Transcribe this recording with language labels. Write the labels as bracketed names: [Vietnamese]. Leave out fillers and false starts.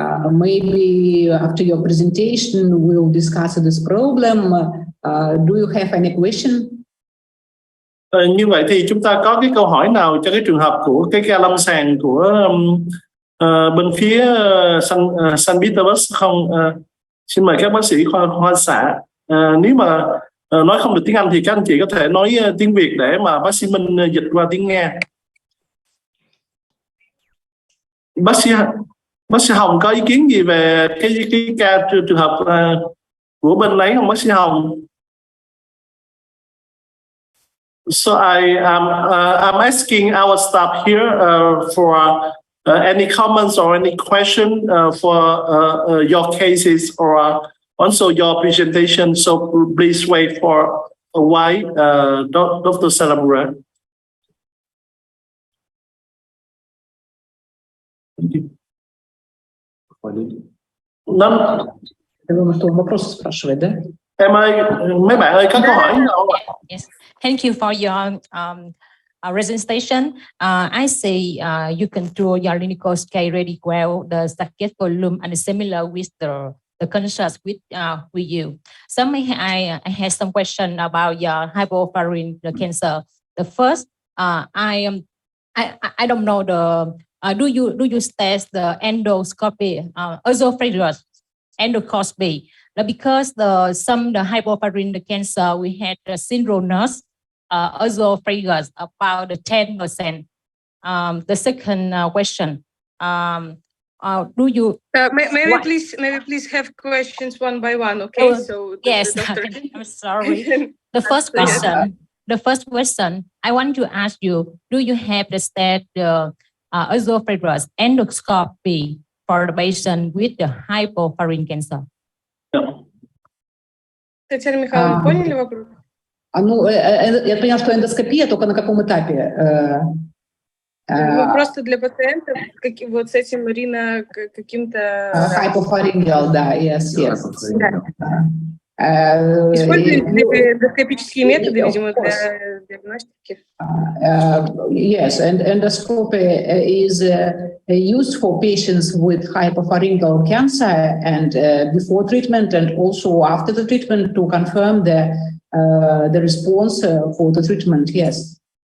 [English] Maybe after your presentation, we'll discuss this problem. Do you have any question? [Vietnamese] Như vậy thì chúng ta có cái câu hỏi nào cho cái trường hợp của cái ca lâm sàng của bên phía Saint Petersburg không? Xin mời các bác sĩ khoa xạ. Nếu mà nói không được tiếng Anh thì các anh chị có thể nói tiếng Việt để mà bác sĩ Minh dịch qua tiếng Nga. Bác sĩ Hồng có ý kiến gì về cái ca trường hợp của bên đấy không, bác sĩ Hồng? [English] So I'm asking our staff here for any comments or any question for your cases or also your presentation. So please wait for a while, Dr. Salamura. [Russian] Вопрос спрашивает, да? [Vietnamese] Em ơi, mấy bạn ơi, có câu hỏi nào? [English] Yes. Thank you for your presentation. I see you control your clinical scale really well, the target volume, and similar with the concerns with you. So I had some question about your hypopharyngeal cancer. The first, I don't know do you test the endoscopy, esophageal endoscopy? Because the hypopharyngeal cancer, we had the synchronous esophagus about 10%. The second question, do you maybe please have questions one by one, okay? So yes, I'm sorry. The first question, I want to ask you, do you have the esophagus endoscopy for the patient with the hypopharyngeal cancer? [Russian] Татьяна Михайловна, поняли вопрос? Ну, я поняла, что эндоскопия, только на каком этапе? Просто для пациентов вот с этим каким-то... [English] Hypopharyngeal, [Russian] да, [English] yes. [Russian] Используете эндоскопические методы, видимо, для диагностики? [English] Yes, and endoscopy is used for patients with hypopharyngeal cancer and before treatment and also after the treatment to confirm the response for the treatment, yes.